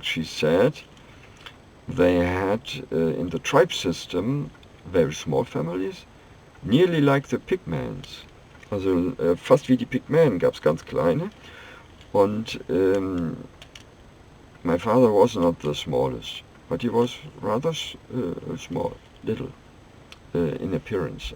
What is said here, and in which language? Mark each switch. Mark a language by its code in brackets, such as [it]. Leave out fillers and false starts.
[en] She said they had in the tribe system very small families, nearly like the Pygmies. [de] Also fast wie die Pygmäen gab es ganz kleine. [en] Und my father was not the smallest, but he was rather small, little in appearance.